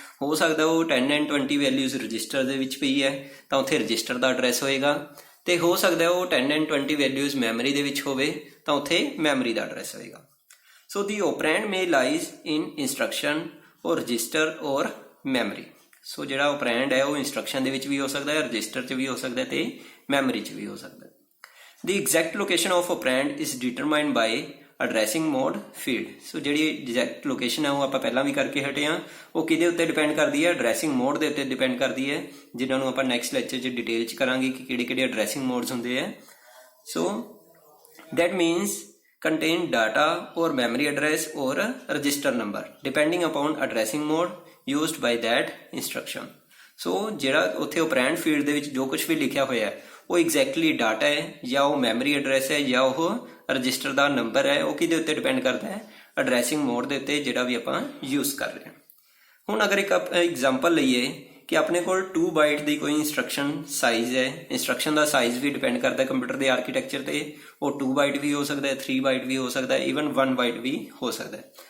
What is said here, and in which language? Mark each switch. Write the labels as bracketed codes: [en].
[pa] ਹੋ ਸਕਦਾ ਉਹ 10 and 20 ਵੈਲਿਊਜ਼ ਰਜਿਸਟਰ ਦੇ ਵਿੱਚ ਪਈ ਹੈ ਤਾਂ ਉੱਥੇ ਰਜਿਸਟਰ ਦਾ ਐਡਰੈਸ ਹੋਏਗਾ, ਤੇ ਹੋ ਸਕਦਾ ਉਹ 10 and 20 ਵੈਲਿਊਜ਼ ਮੈਮਰੀ ਦੇ ਵਿੱਚ ਹੋਵੇ ਤਾਂ ਉੱਥੇ ਮੈਮਰੀ ਦਾ ਐਡਰੈਸ ਹੋਏਗਾ। [en] So the operand may lies in instruction ਔਰ register ਔਰ memory. [pa] ਸੋ ਜਿਹੜਾ ਓਪਰੈਂਡ ਹੈ ਉਹ ਇੰਸਟਰਕਸ਼ਨ ਦੇ ਵਿੱਚ ਵੀ ਹੋ ਸਕਦਾ ਹੈ, ਰਜਿਸਟਰ 'ਚ ਵੀ ਹੋ ਸਕਦਾ ਹੈ ਤੇ ਮੈਮਰੀ 'ਚ ਵੀ ਹੋ ਸਕਦਾ ਹੈ। [en] The exact location of operand is determined by addressing mode field। [pa] ਸੋ ਜਿਹੜੀ exact location ਹੈ ਉਹ ਆਪਾਂ ਪਹਿਲਾਂ ਵੀ ਕਰਕੇ ਹਟੇ ਹਾਂ, ਉਹ ਕਿਹਦੇ ਉੱਤੇ ਡਿਪੈਂਡ ਕਰਦੀ ਹੈ, ਐਡਰੈਸਿੰਗ ਮੋਡ ਦੇ ਉੱਤੇ ਡਿਪੈਂਡ ਕਰਦੀ ਹੈ, ਜਿਨ੍ਹਾਂ ਨੂੰ ਆਪਾਂ ਨੈਕਸਟ ਲੈਕਚਰ 'ਚ ਡਿਟੇਲ 'ਚ ਕਰਾਂਗੇ ਕਿ ਕਿਹੜੇ ਐਡਰੈਸਿੰਗ ਮੋਡਸ ਹੁੰਦੇ ਆ। [en] So that means contain data or memory address or register number depending upon addressing mode used by that instruction। [pa] ਸੋ ਜਿਹੜਾ ਉੱਥੇ ਓਪਰੈਂਡ ਫੀਲਡ ਦੇ ਵਿੱਚ ਜੋ ਕੁਝ ਵੀ ਲਿਖਿਆ ਹੋਇਆ ਹੈ ਉਹ ਐਗਜ਼ੈਕਟਲੀ ਡਾਟਾ ਹੈ ਜਾਂ ਉਹ ਮੈਮਰੀ ਐਡਰੈਸ ਹੈ ਜਾਂ ਉਹ ਰਜਿਸਟਰ ਦਾ ਨੰਬਰ ਹੈ, ਉਹ ਕਿਹਦੇ ਉੱਤੇ ਡਿਪੈਂਡ ਕਰਦਾ ਹੈ, ਐਡਰੈਸਿੰਗ ਮੋਡ ਦੇ ਉੱਤੇ ਜਿਹੜਾ ਵੀ ਆਪਾਂ ਯੂਜ਼ ਕਰ ਰਹੇ ਹਾਂ। ਹੁਣ ਅਗਰ ਇੱਕ ਐਗਜ਼ਾਮਪਲ ਲਈਏ ਕਿ ਆਪਣੇ ਕੋਲ 2 ਬਾਈਟ ਦੀ ਕੋਈ ਇੰਸਟਰਕਸ਼ਨ ਸਾਈਜ਼ ਹੈ, ਇੰਸਟਰਕਸ਼ਨ ਦਾ ਸਾਈਜ਼ ਵੀ ਡਿਪੈਂਡ ਕਰਦਾ ਕੰਪਿਊਟਰ ਦੇ ਆਰਕੀਟੈਕਚਰ ਤੇ, ਉਹ 2 ਬਾਈਟ ਵੀ ਹੋ ਸਕਦਾ ਹੈ, 3 ਬਾਈਟ ਵੀ ਹੋ ਸਕਦਾ ਹੈ, ਈਵਨ 1 ਬਾਈਟ ਵੀ ਹੋ ਸਕਦਾ ਹੈ।